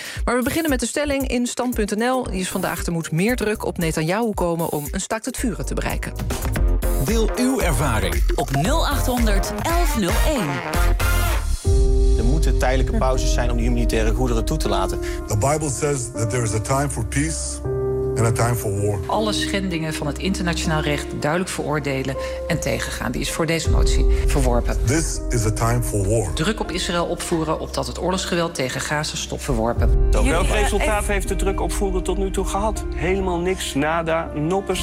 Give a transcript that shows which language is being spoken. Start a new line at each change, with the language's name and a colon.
Dutch: Maar we beginnen met de stelling in Stand.nl. Die is vandaag: er moet meer druk op Netanyahu komen om een staakt het vuren te bereiken. Deel uw ervaring op 0800 1101. Er moeten tijdelijke pauzes zijn om die humanitaire goederen toe te laten.
English: The Bible says that there is a time for peace.
Dutch: Alle schendingen van het internationaal recht duidelijk veroordelen en tegengaan. Die is voor deze motie verworpen.
English: This is a time for war.
Dutch: Druk op Israël opvoeren opdat het oorlogsgeweld tegen Gaza stopt. Verworpen. Welk resultaat heeft de druk opvoeren tot nu toe gehad? Helemaal niks. Nada. Noppers.